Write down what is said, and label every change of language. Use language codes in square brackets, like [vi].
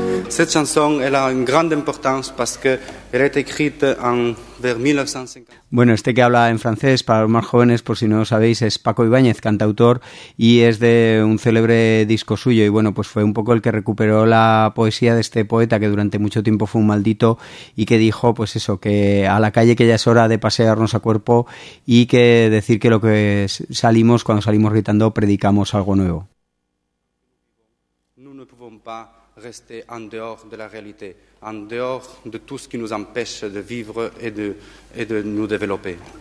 [fr] Cette chanson elle a une grande importance parce que elle est écrite en vers 1950. [es] Bueno, este que habla en francés, para los más jóvenes, por si no lo sabéis, es Paco Ibáñez, cantautor, y es de un célebre disco suyo. Y bueno, pues fue un poco el que recuperó la poesía de este poeta que durante mucho tiempo fue un maldito y que dijo, pues eso, que a la calle, que ya es hora de pasearnos a cuerpo y que decir que lo que salimos, cuando salimos gritando, predicamos algo nuevo. [fr] Nous ne pouvons pas rester en dehors de la réalité, en dehors de tout ce qui nous empêche de vivre et de nous développer.